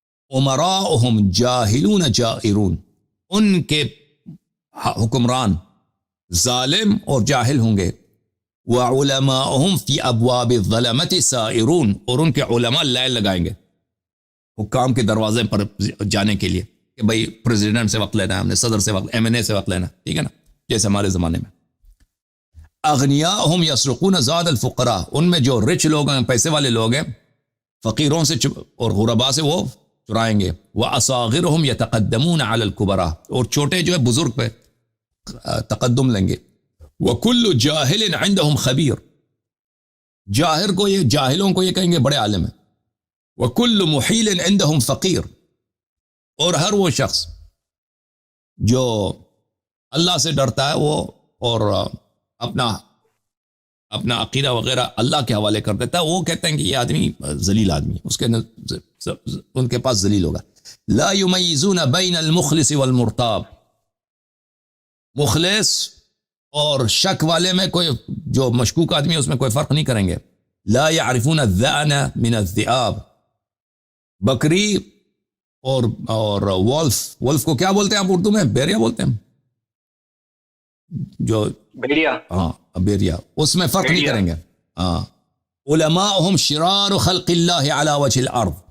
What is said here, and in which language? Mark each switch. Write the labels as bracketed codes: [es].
[ar] امراؤہم جاہلون جائرون. [ur] ان کے حکمران ظالم اور جاہل ہوں گے. [ar] وعلماؤہم فی ابواب الظلمۃ سائرون. [ur] اور ان کے علماء لائن لگائیں گے حکام کے دروازے پر جانے کے لیے کہ بھئی پریزیڈنٹ سے وقت لینا ہے، ہم نے صدر سے وقت، ایم این اے سے وقت لینا، ٹھیک ہے نا، جیسے ہمارے زمانے میں. [ar] اغنیاءہم یسرقون زاد الفقراء. [ur] ان میں جو رچ لوگ ہیں، پیسے والے لوگ ہیں، فقیروں سے اور غرباء سے وہ چرائیں گے. [ar] واصاغرہم یتقدمون علی الکبراء. [ur] اور چھوٹے جو ہے بزرگ پہ تقدم لیں گے. [ar] وکل جاہل عندہم خبیر. [ur] جاہلوں کو یہ کہیں گے بڑے عالم ہیں. [ar] وکل محیل عندہم فقیر. [ur] اور ہر وہ شخص جو اللہ سے ڈرتا ہے وہ اور اپنا عقیدہ وغیرہ اللہ کے حوالے کر دیتا ہے، وہ کہتے ہیں کہ یہ آدمی ذلیل آدمی ہے، ان کے پاس ذلیل ہوگا. [ar] لا یمیزون بین المخلص والمرتاب. [ur] مخلص اور شک والے میں کوئی جو مشکوک آدمی ہے اس میں کوئی فرق نہیں کریں گے. [ar] لا يعرفون الذئن من الذئاب. [ur] بکری اور wolf کو کیا بولتے ہیں آپ اردو میں؟ بیریا بولتے ہیں، جو بیریا، ہاں بیریا، اس میں فرق نہیں کریں گے. ہاں. [ar] علماءہم شرار خلق اللہ علی وجہ الارض.